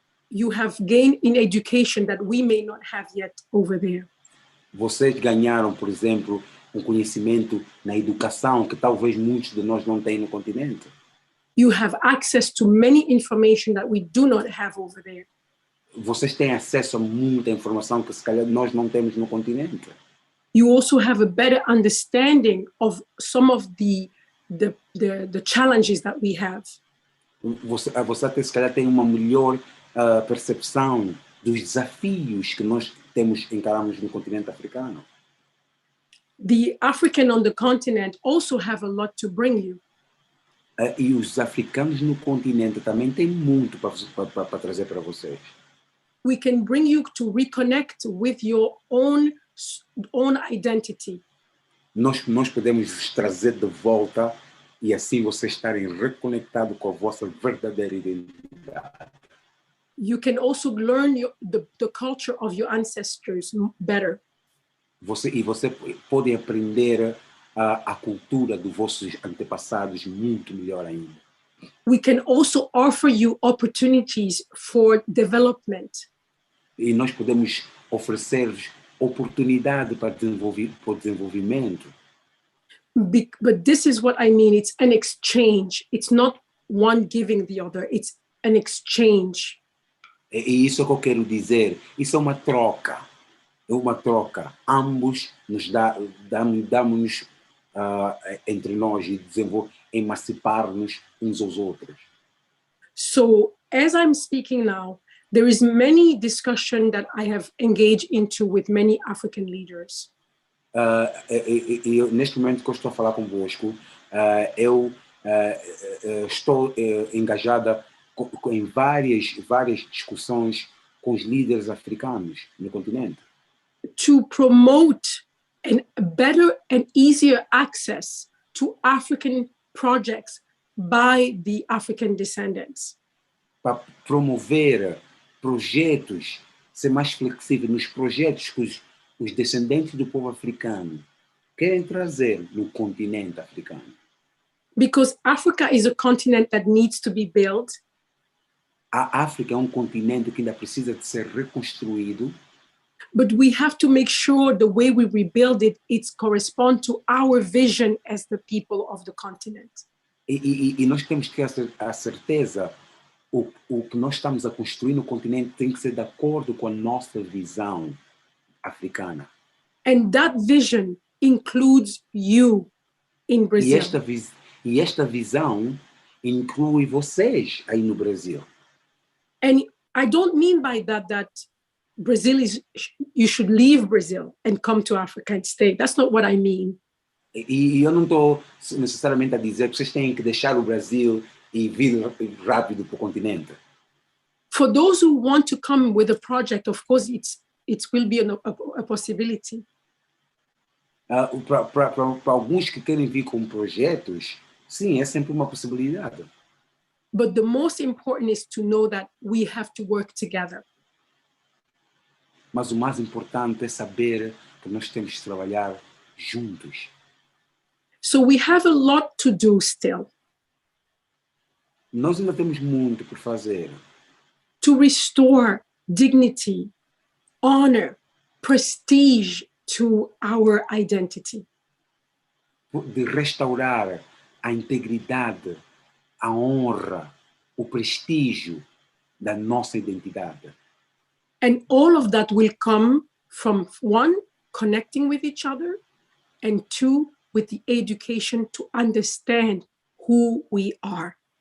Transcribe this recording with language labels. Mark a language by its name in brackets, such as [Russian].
[English] you have gained in education that we may not have yet over there. [Portuguese] Vocês ganharam, por exemplo, um conhecimento na educação que talvez muitos de nós não têm no continente. [English] You have access to many information that we do not have over there. [Portuguese] Vocês têm acesso a muita informação que se calhar nós não temos no continente. [English] You also have a better understanding of some of the challenges that we have. [Portuguese] Você até se calhar tem uma melhor percepção dos desafios que nós encaramos no continente africano. [English] The African on the continent also have a lot to bring you. [Portuguese] E os africanos no continente também têm muito para trazer para vocês. [English] We can bring you to reconnect with your own identity. [Portuguese] Nós podemos os trazer de volta e assim vocês estarem reconectados com a vossa verdadeira identidade. [English] You can also learn the culture of your ancestors better. [Portuguese] Você pode aprender a cultura dos vossos antepassados muito melhor ainda. [English] We can also offer you opportunities for development. [Portuguese] E nós podemos oferecer-vos oportunidade para desenvolvimento. [English] But this is what I mean. It's an exchange. It's not one giving the other. It's an exchange. [Portuguese] E isso é o que eu quero dizer. Isso é uma troca. É uma troca. Ambos nos damos entre nós e emancipar-nos uns aos outros. [English] So as I'm speaking now, there is many discussion that I have engaged into with many African leaders. [Portuguese] Neste momento que eu estou a falar convosco, eu estou engajada em várias discussões com os líderes africanos no continente. [English] To promote a better and easier access to African projects by the African descendants. [Portuguese] Para promover projetos, ser mais flexível nos projetos que os descendentes do povo africano querem trazer no continente africano. [English] Because Africa is a continent that needs to be built. [Portuguese] A África é um continente que ainda precisa de ser reconstruído. [English] But we have to make sure the way we rebuild it corresponds to our vision as the people of the continent. [Portuguese] E nós temos que ter a certeza o que nós estamos a construir no continente tem que ser de acordo com a nossa visão africana. [English] And that vision includes you in Brazil. [Portuguese] E esta visão inclui vocês aí no Brasil. [English] And I don't mean by that Brazil you should leave Brazil and come to Africa and stay. That's not what I mean. [Portuguese] E eu não estou necessariamente a dizer que vocês têm que deixar o Brasil e vir rápido para o continente. [English] For those who want to come with a project, of course, it will be a possibility. [Portuguese] Para alguns que querem vir com projetos, sim, é sempre uma possibilidade. [English] But the most important is to know that we have to work together. [Portuguese] Mas o mais importante é saber que nós temos que trabalhar juntos. [English] So we have a lot to do still. [Portuguese] Nós ainda temos muito por fazer. [English] To restore dignity, honor, prestige to our identity. [Portuguese] De restaurar a integridade, a honra, o prestígio da nossa identidade. [English] And all of that will come from one, connecting with each other, and two, with the education to understand who we are.